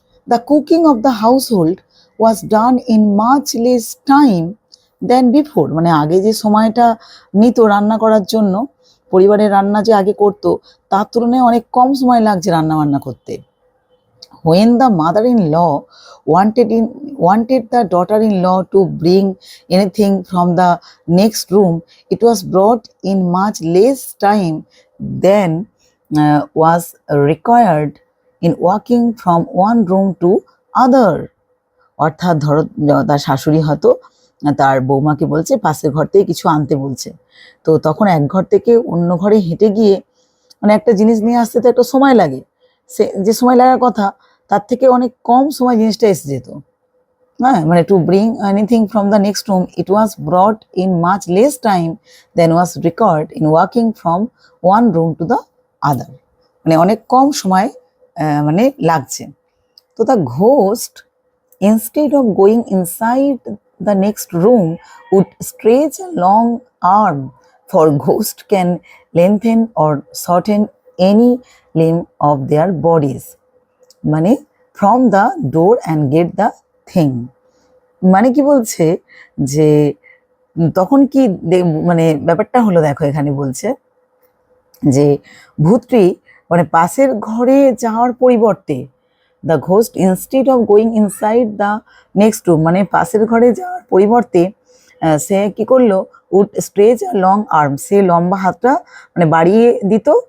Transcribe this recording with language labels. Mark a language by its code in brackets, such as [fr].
[en] The cooking of the household was done in much less time than before. [bn] মানে আগে যে সময়টা নিত রান্না করার জন্য, পরিবারের রান্না যে আগে করতো তার তুলনায় অনেক কম সময় লাগছে রান্না বান্না করতে। [en] When the mother-in-law wanted the daughter-in-law to bring anything from the next room, it was brought in much less time than was required in walking from one room to other. [bn] অর্থাৎ ধরো তার শাশুড়ি হয়তো তার বৌমাকে বলছে পাশের ঘর থেকে কিছু আনতে বলছে, তো তখন এক ঘর থেকে অন্য ঘরে হেঁটে গিয়ে মানে একটা জিনিস নিয়ে আসতে তো একটা সময় লাগে, সে যে সময় লাগার কথা তার থেকে অনেক কম সময় জিনিসটা এসে যেত। হ্যাঁ, মানে [en] to bring anything from the next room it was brought in much less time than was required in walking from one room to the other, [bn] মানে অনেক কম সময় মানে লাগছে। তো [en] the ghost instead of going inside the next room would stretch a long arm, for ghost can lengthen or shorten any limb of their bodies, [bn] মানে [en] from the door and get the thing। [bn] মানে কি বলছে যে তখন কি মানে ব্যাপারটা হলো, দেখো এখানে বলছে যে ভূতটি মানে পাশের ঘরে যাওয়ার পরিবর্তে, [en] the ghost instead of going inside the next room, [bn] মানে পাশের ঘরে যাওয়ার পরিবর্তে সে কি করলো, [en] would stretch long arm, [bn] সে লম্বা হাতটা মানে বাড়িয়ে দিত।